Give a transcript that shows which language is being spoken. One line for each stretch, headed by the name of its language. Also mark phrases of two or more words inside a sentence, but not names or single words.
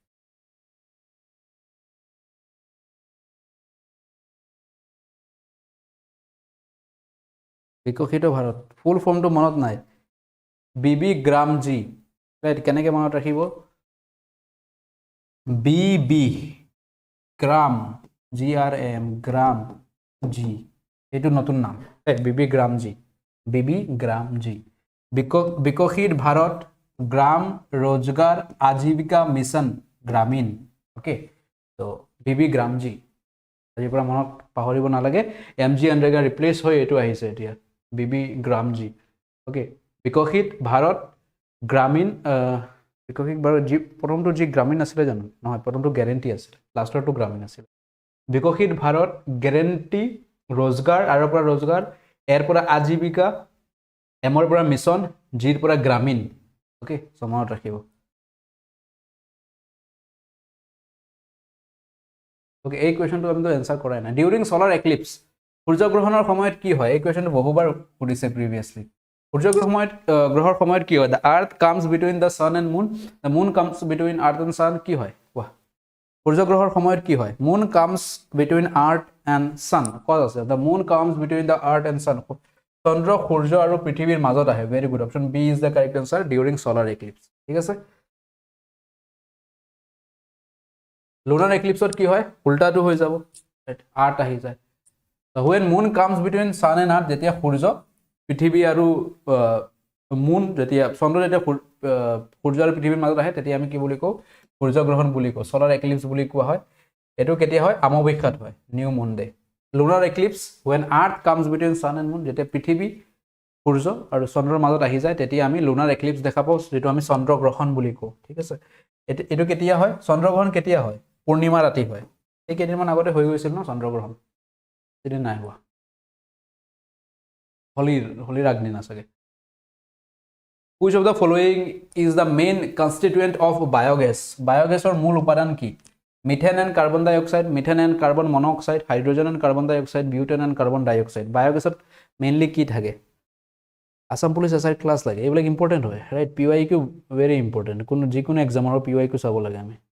Assamese: বিকশিত ভাৰত
English: full form
Assamese: মনত নাই বিবি গ্ৰামজি ৰাইট কেনেকৈ মনত ৰাখিব বিবি গ্রাম GRAM গ্রাম জি এইটো নতুন নাম বিবি গ্রাম জি বিবি গ্রাম জি বিকশিত ভাৰত গ্রাম रोजगार आजीविका मिशन ग्रामीण ओके तो বিবি গ্রাম জি আজিৰ পৰা মনত পাহৰিব নালাগে MG এনৰেগা ৰিপ্লেস হৈ এইটো আহিছে এতিয়া বিবি গ্রাম জি ओके বিকশিত ভাৰত গ্রামীণ বিকশিত ভাৰত জি প্ৰথমটো জি গ্রামীণ আছিল জানো নহয় প্ৰথমটো গ্যাৰেন্টি আছিল লাষ্টৰটো গ্রামীণ আছিল বিকশিত ভাৰত গ্যাৰেন্টি रोजगार আৰু পৰা रोजगार এৰ পৰা আজীবিকা এমৰ পৰা মিছন জিৰ পৰা গ্রামীণ ओके মনত ৰাখিব ओके এই কোৱেশ্চনটো আমি এনসাৰ কৰাই নাই
English: during solar eclipse
Assamese: সূৰ্যগ্ৰহণৰ সময়ত কি হয় এই কোৱেশ্চনটো বহুবাৰ সুধিছে প্ৰিভিয়াছলি গ্ৰহৰ সময়ত কি হয়
English: the earth comes between the sun and moon the moon comes between earth and sun
Assamese: কি হয় কোৱা সূৰ্যগ্ৰহৰ সময়ত কি হয়
English: moon comes between earth and sun cause
Assamese: আছে
English: the moon comes between the earth and sun
Assamese: চন্দ্ৰ সূৰ্য আৰু পৃথিৱীৰ মাজত আহে
English: very good option B is the correct answer during solar eclipse
Assamese: ঠিক আছে
English: lunar eclipse
Assamese: কি হয় উল্টাটো হৈ যাব আৰ্থ আহি যায়
English: when moon comes between sun and earth
Assamese: যেতিয়া সূৰ্য পৃথিৱী আৰু মুন যেতিয়া চন্দ্ৰ যেতিয়া সূৰ্য আৰু পৃথিৱীৰ মাজত আহে তেতিয়া আমি কি বুলি কওঁ সূৰ্যগ্ৰহণ বুলি কওঁ
English: solar eclipse
Assamese: বুলি কোৱা হয় এটো কেতিয়া হয় অমাৱস্যাত হয়
English: new moon day lunar eclipse when earth comes between sun and moon
Assamese: যেতিয়া পৃথিৱী সূৰ্য আৰু চন্দ্ৰৰ মাজত আহি যায় তেতিয়া আমি
English: lunar eclipse
Assamese: দেখা পাওঁ যেটো আমি চন্দ্ৰগ্ৰহণ বুলি কওঁ ঠিক আছে এটো কেতিয়া হয় চন্দ্ৰগ্ৰহণ কেতিয়া হয় পূৰ্ণিমা ৰাতি হয় এই কেইদিনমান আগতে হৈ গৈছিল ন চন্দ্ৰগ্ৰহণ সেদিন নাই হোৱা হলিৰ আগদিনা চাগে
English: which of the following is the main constituent of biogas
Assamese: biogasৰ মূল উপাদান কি
English: methane and carbon dioxide methane and carbon monoxide hydrogen and carbon dioxide butane and carbon dioxide
Assamese: বায়োগেছত মেইনলি কি থাকে আসাম পুলিচ এছআই ক্লাছ লাগে এইবিলাক ইম্পৰ্টেণ্ট হয় ৰাইট PYQ
English: very important
Assamese: কোনো যিকোনো এক্সামৰ PYQ চাব লাগে আমি